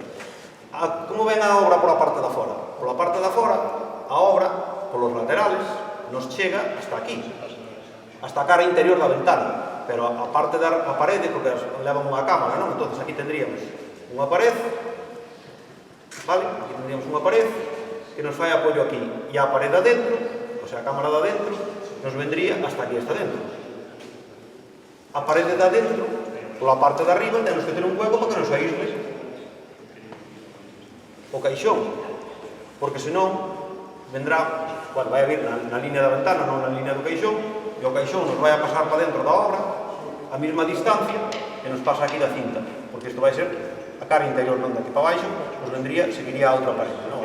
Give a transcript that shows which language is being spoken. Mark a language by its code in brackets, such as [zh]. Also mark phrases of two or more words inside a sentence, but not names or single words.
[gl] Como ven a obra pola parte da fora? Pola parte da fora, a obra, polos laterales, nos chega hasta aquí, hasta a cara interior da ventana, pero a parte da parede, porque levan unha cámara, non? Entón, aquí tendríamos unha pared, vale? Aquí tendríamos unha pared que nos fai apoio aquí, e a pared adentro, o sea, a cámara de adentro, nos vendría hasta aquí, hasta dentro. A parede de adentro, pola parte de arriba, temos que ter un hueco para que nos aísle o caixón, porque senón vendrá, bueno, vai a vir na línea da ventana, non na línea do caixón, e o caixón nos vai a pasar para dentro da obra a mesma distancia que nos pasa aquí da cinta, porque isto vai ser a cara interior, non daqui para baixo, nos vendría, seguiría a outra parede, non?